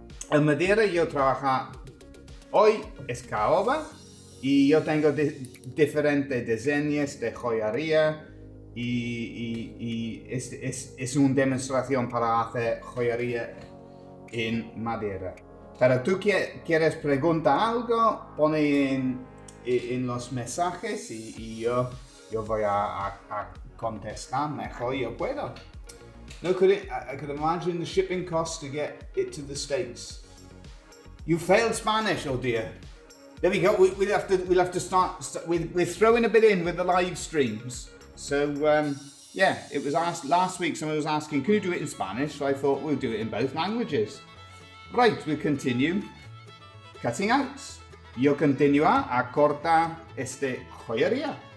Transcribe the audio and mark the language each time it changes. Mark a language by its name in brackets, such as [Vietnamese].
[Spanish] El madera yo trabajo hoy es caoba y yo tengo diferentes diseños de joyería y es una demostración para hacer joyería en madera. Pero tú quieres preguntar algo, pone en los mensajes y yo voy a contestar mejor yo puedo. [English] No, I could imagine the shipping costs to get it to the States. You failed Spanish, oh dear. There we go. We'll have to start. We're throwing a bit in with the live streams. So yeah, it was asked last week. Someone was asking, "Can you do it in Spanish?" So I thought we'll do it in both languages. Right, we'll continue cutting out. [Spanish] Yo continúa a cortar este joyería.